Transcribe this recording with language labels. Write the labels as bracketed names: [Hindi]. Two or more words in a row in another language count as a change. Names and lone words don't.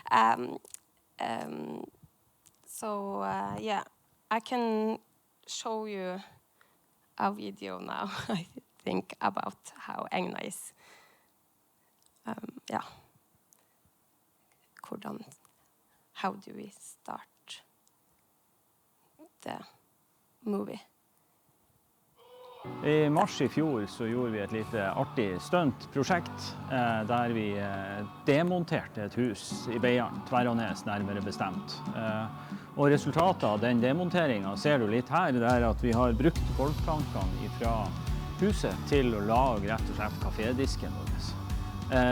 [English] So yeah, I can show you a video now, I think, about how Egna is. Yeah. How do we start the movie? [Norwegian] I mars I fjor så gjorde vi et lite artig stuntprosjekt der vi demonterte et hus I Beiarn, Tverranes nærmere bestemt. Og resultatet av den demonteringen ser du litt her, det at vi har brukt golvplankene fra huset til å lage rett og slett kafédisken vår.